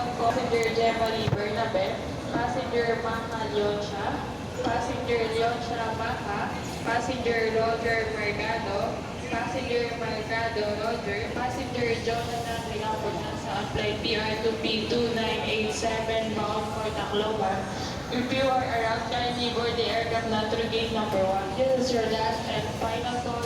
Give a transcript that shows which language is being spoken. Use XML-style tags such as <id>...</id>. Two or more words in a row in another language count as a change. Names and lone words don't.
<en>Passenger Jemali Bernabe, Passenger Maha Leoncha, Passenger Leoncha Maha, Passenger Roger Mercado, Passenger Mercado Roger, Passenger Jonathan Riaponan sa flight PR2P2987 bound for Tacloban. If you are around, kindly board the aircraft not through gate number 1. This is your last and final call.</en>